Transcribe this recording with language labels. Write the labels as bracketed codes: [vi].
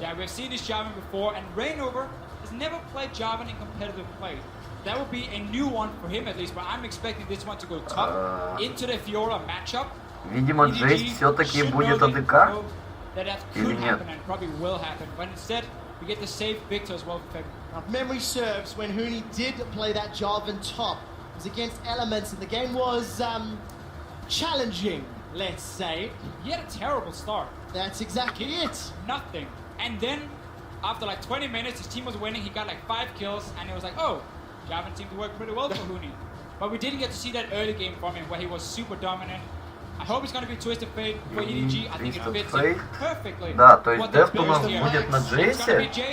[en] Yeah, we've seen this Jarvan before, and Reignover has never played Jarvan in competitive play. That would be a new one for him at least, but I'm expecting this one to go top into the Fiora matchup. [ru] Видимо, Джейс все-таки будет АДК? Или нет? [en] Probably will happen, but instead we get the safe Victor as well. If memory serves, when Huni did play that Jarvan top, it was against Elements, and the game was challenging, let's say. He had a terrible start. That's exactly it. Nothing. And then, after like 20 minutes, his team was winning. He got like 5 kills, and it was like, oh, Jarvan seemed to work pretty well for Huni. But we didn't get to see that early game from him where he was super dominant. I hope it's going to be Twisted Fate for EDG. I think it fits in perfectly. [ru] Да, то есть Дефт у нас будет на Джейсе.